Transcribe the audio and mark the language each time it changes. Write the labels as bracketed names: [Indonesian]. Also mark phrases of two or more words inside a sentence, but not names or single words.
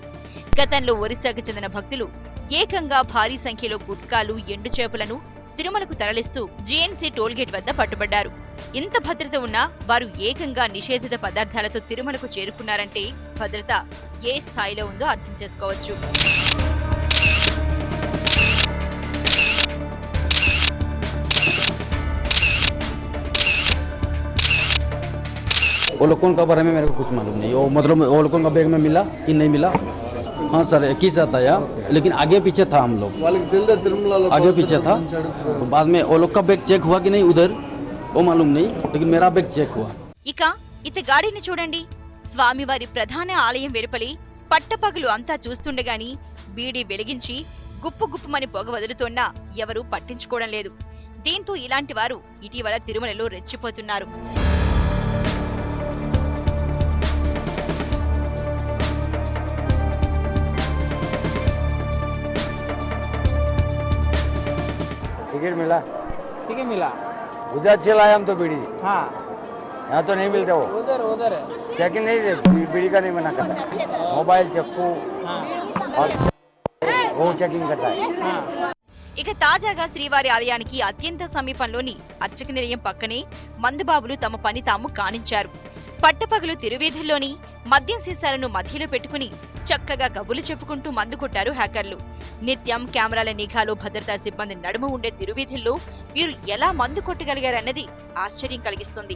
[Telugu] గతంలో ఒరిస్సాకు చెందిన భక్తులు ఏకంగా భారీ సంఖ్యలో గుట్కాలు, ఎండు చేపలను తిరుమలకు తరలిస్తూ జీఎన్సీ టోల్గేట్ వద్ద పట్టుబడ్డారు. ఇంత భద్రత ఉన్నా వారు ఏకంగా నిషేధిత పదార్థాలతో తిరుమలకు చేరుకున్నారంటే భద్రత ఏ స్థాయిలో ఉందో అర్థం చేసుకోవచ్చు. [Hindi] वो लोगों का बारे में मेरे को कुछ मालूम नहीं. वो मतलब वो लोगों का बैग में मिला कि नहीं मिला. हाँ सर एक ही साथ आया, लेकिन आगे पीछे था हम लोग, आगे पीछे था. बाद में वो लोग का बैग चेक हुआ कि नहीं उधर वो मालूम नहीं, लेकिन मेरा बैग चेक हुआ. [Telugu] ఇక ఇతగాడిని చూడండి. స్వామివారి ప్రధాన ఆలయం వెలుపలి పట్టపగలు అంతా చూస్తుండగాని బీడీ వెలిగించి గుప్పు గుప్పుమని పొగ వదులుతున్నా ఎవరూ పట్టించుకోవడం లేదు. దీంతో ఇలాంటి వారు ఇటీవల తిరుమలలో రెచ్చిపోతున్నారు. [Hindi] टिकट मिला? ठीक है मिला. उधर चलाया हम तो बीड़ी. हाँ यहाँ तो नहीं मिलते वो. उधर है. चेकिंग नहीं दे, बीड़ी का नहीं मना करता. मोबाइल, चप्पू और वो चेकिंग करता है. [Telugu] ఇక తాజాగా శ్రీవారి ఆలయానికి అత్యంత సమీపంలోని అర్చక నిలయం పక్కనే మందుబాబులు తమ పని తాము కానించారు. పట్టపగలు తిరువీధుల్లోని మద్యం సీసాలను మధ్యలో పెట్టుకుని చక్కగా కబుర్లు చెప్పుకుంటూ మందు కొట్టారు హ్యాకర్లు. నిత్యం కెమెరాల నిఘాలో భద్రతా సిబ్బంది నడుమ ఉండే తిరువీధుల్లో వీరు ఎలా మందు కొట్టగలిగారన్నది ఆశ్చర్యం కలిగిస్తుంది.